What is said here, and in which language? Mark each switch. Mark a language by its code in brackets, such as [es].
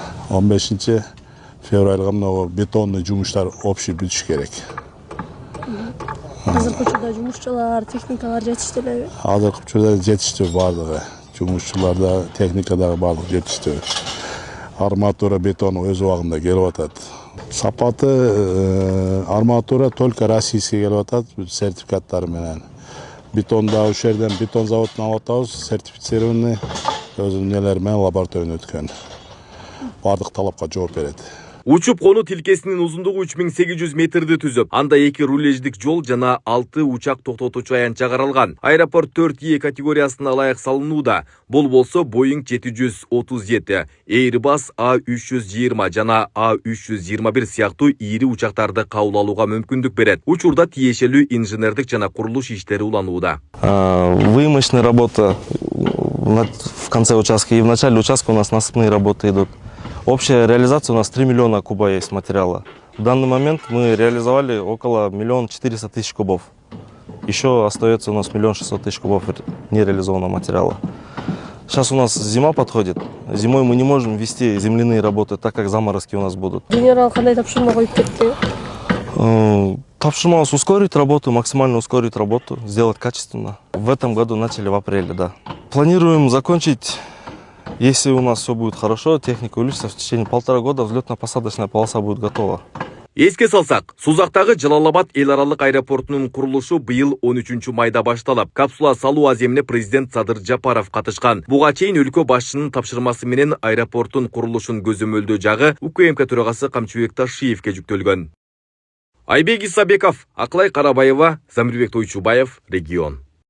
[ky] 15 февралга мына бетонный жумуштар общий бүтүш керек. Азыркы учурда жумушчулар, техникалар жетиштүү элеби? Азыркы учурда жетиштүү бардыгы. Жумушчуларда, техникадагы бардыгы жетиштүү. Арматура, бетон өз убагында келип атат. Сапаты арматура [ru] только российский [ky] келип атат, сертификаттары менен. Бетонда ошол жерден бетон заводунан алып атабыз, сертифицированный өзүнүн нелери менен лабораториядан өткөн. Бардык талапка жооп берет. Учуп кону тилкесинин узундугу 3800 метрди түзөп, анда 2 рулеждик жол жана 6 учак токтотуучу аянтча каралган. Аэропорт 4E категориясына ылайык салынууда. Бул болсо Boeing 737, Airbus A320 жана A321 сыяктуу ири учактарды кабыл алууга мүмкүндүк берет. Учурда тиешелүү инженердик жана курулуш иштери уланууда. [ru] Выемочная работа в конце участка и в начале участка у нас насыпные работы идут. Общая реализация у нас 3 миллиона куба есть материала. В данный момент мы реализовали около 1 400 000 кубов. Еще остается у нас 1 600 000 кубов нереализованного материала. Сейчас у нас зима подходит. Зимой мы не можем вести земляные работы, так как заморозки у нас будут. [ky] Генерал кандай тапшырма коюп кетти? [ru] Тапшырма ускорить работу, максимально ускорить работу, сделать качественно. В этом году начали в апреле, да. Планируем закончить. Если у нас все будет хорошо, техника увеличится, в течение 1,5 года взлетно-посадочная полоса будет готова. [ky] Эске салсак, Сузактагы Жалалабад эл аралык аэропортунун курулушу быйыл 13 майда башталып, капсула салуу аземине президент Садыр Жапаров катышкан. Буга чейин өлкө башчынын тапшырмасы менен аэропорттун курулушун көзөмөлдөө жагы УКМК төрагасы Камчыбек Ташиевке жүктөлгөн. Айбек Исабеков, Аклай Карабаева, Замирбек Тойчубаев, Регион.